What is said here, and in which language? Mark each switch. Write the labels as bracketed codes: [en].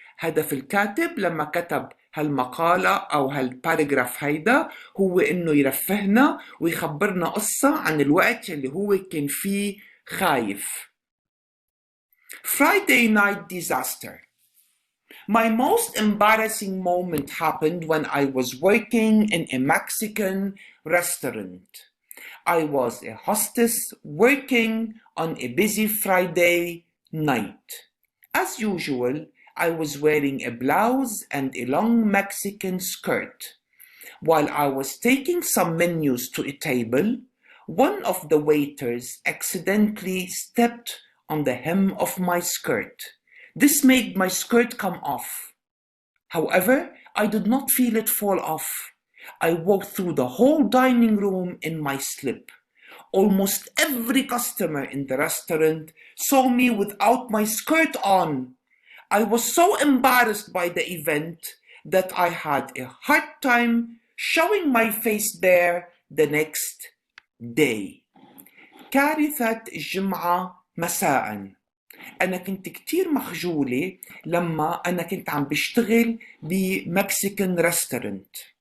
[ar] هدف الكاتب لما كتب هالمقالة أو هالباراجراف هيدا هو إنه يرفهنا ويخبرنا قصة عن الوقت اللي هو كان فيه خايف. [en] Friday night disaster. My most embarrassing moment happened when I was working in a Mexican restaurant. I was a hostess working on a busy Friday night. As usual, I was wearing a blouse and a long Mexican skirt. While I was taking some menus to a table, one of the waiters accidentally stepped on the hem of my skirt. This made my skirt come off. However, I did not feel it fall off. I walked through the whole dining room in my slip. Almost every customer in the restaurant saw me without my skirt on. I was so embarrassed by the event that I had a hard time showing my face there the next day. [ar] كارثة الجمعة مساءً. أنا كنت كتير مخجولة لما أنا كنت عم بشتغل بمكسيكان ريستورانت.